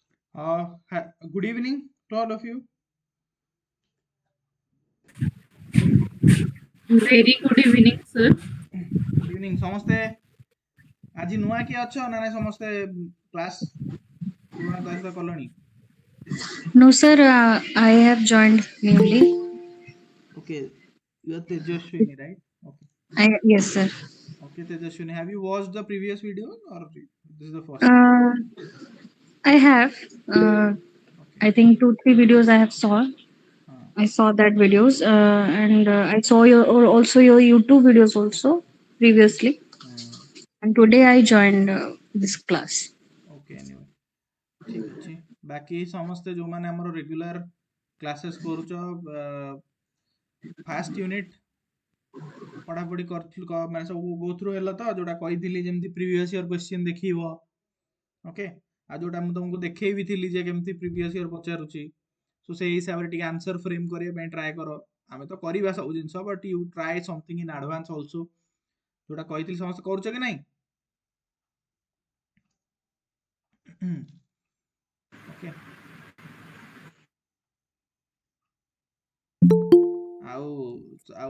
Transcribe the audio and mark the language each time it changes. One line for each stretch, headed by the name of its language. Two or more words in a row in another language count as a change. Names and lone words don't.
English: Good evening to all of you. Very good evening, sir. Good evening.
Odia: ସମସ୍ତେ ଆଜି ନୂଆ କିଏ ଅଛ ନା ନାଇଁ ସମସ୍ତେ କ୍ଲାସ୍ ପୁରୁଣା କ୍ଲାସ୍ ରେ କଲଣି?
English: No, sir, I have joined newly. Okay, you are Tejaswini, right? Okay. Yes, sir. Okay, Tejaswini, have you watched the previous video or this is the first? Uh, I have. Okay. I think 2 3 videos I have saw. Uh, I saw that videos, and I saw your or also your YouTube videos also previously. uh, And today I joined this class. okay, anyway.
Odia: ଠିକ ଅଛି ବାକି ସମସ୍ତେ ଯୋଉମାନେ ଆମର
English: regular classes
Odia: କରୁଛ
English: first unit
Odia: ପଢାପଢି କରିଥିଲୁ ମାନେ ସବୁ
English: go through
Odia: ହେଲା ତ ଯୋଉଟା କହିଥିଲି ଯେମିତି
English: previous year question
Odia: ଦେଖିବ ଓକେ ଆଉ ଯୋଉଟା ମୁଁ ତମକୁ ଦେଖେଇ ବି ଥିଲି ଯେ କେମିତି
English: previous year
Odia: ପଚାରୁଛି ସୋ ସେଇ ହିସାବରେ ଟିକେ
English: answer frame
Odia: କରିବା ପାଇଁ ଟ୍ରାଏ କର ଆମେ ତ କରିବା ସବୁ ଜିନିଷ
English: but you try something in advance also
Odia: ଯୋଉଟା କହିଥିଲି ସମସ୍ତେ କରୁଛ କି ନାଇଁ ଓକେ ଆଉ ଆଉ